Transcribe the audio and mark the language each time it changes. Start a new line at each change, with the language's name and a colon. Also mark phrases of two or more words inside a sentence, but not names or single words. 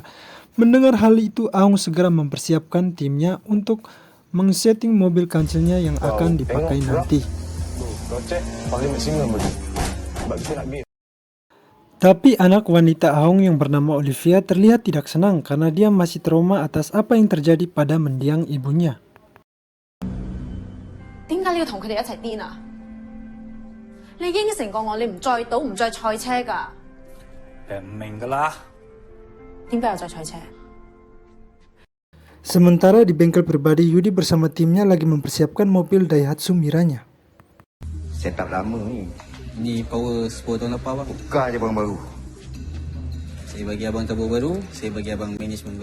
Indonesian: Mendengar hal itu, Ahong segera mempersiapkan timnya untuk mengsetting mobil kancelnya yang akan dipakai nanti. Tapi anak wanita Ahong yang bernama Olivia terlihat tidak senang karena dia masih trauma atas apa yang terjadi pada mendiang ibunya.
Cantonese: 點解你要同佢哋一齊癲啊？你應承過我，你唔再賭唔再賽車㗎。唔明㗎啦。點解又再賽車？
Indonesian: Sementara di bengkel pribadi, Yudi bersama timnya lagi mempersiapkan mobil Daihatsu Miranya.
Malay: Setup lama ni. Ni power 10 tahun lepas bang. Tukar je barang baru. Saya bagi abang turbo baru, saya bagi abang management baru.